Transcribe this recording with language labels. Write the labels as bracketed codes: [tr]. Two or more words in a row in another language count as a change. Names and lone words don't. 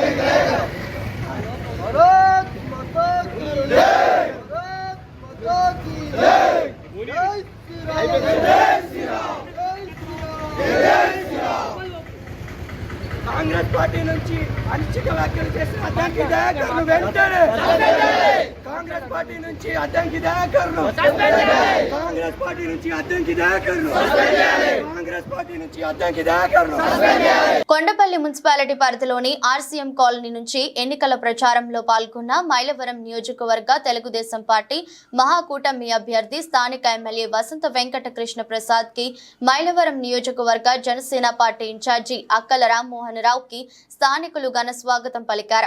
[hi] भारत माता की जय भारत माता की जय जय श्री राम जय श्री राम [te] कांग्रेस पार्टी నుంచి అనిశ్చిత వ్యాఖ్యలు చేసిన అద్దంకి దయాకర్ను వెంటనే కాంగ్రెస్ పార్టీ నుంచి అద్దంకి దయాకర్ను కాంగ్రెస్ పార్టీ నుంచి అద్దంకి దయాకర్ను కాంగ్రెస్ పార్టీ నుంచి అద్దంకి దయాకర్ను. కొండపల్లి మున్సిపాలిటీ పరిధిలోని ఆర్సీఎం కాలనీ నుంచి ఎన్నికల ప్రచారంలో పాల్గొన్న మైలవరం నియోజకవర్గ తెలుగుదేశం పార్టీ మహాకూటమి అభ్యర్థి స్థానిక ఎమ్మెల్యే వసంత వెంకట కృష్ణ ప్రసాద్ కి మైలవరం నియోజకవర్గ జనసేన పార్టీ ఇన్ఛార్జి అక్కల రామ్మోహన్ రావుకి స్థానికులు ఘన స్వాగతం పలికారు.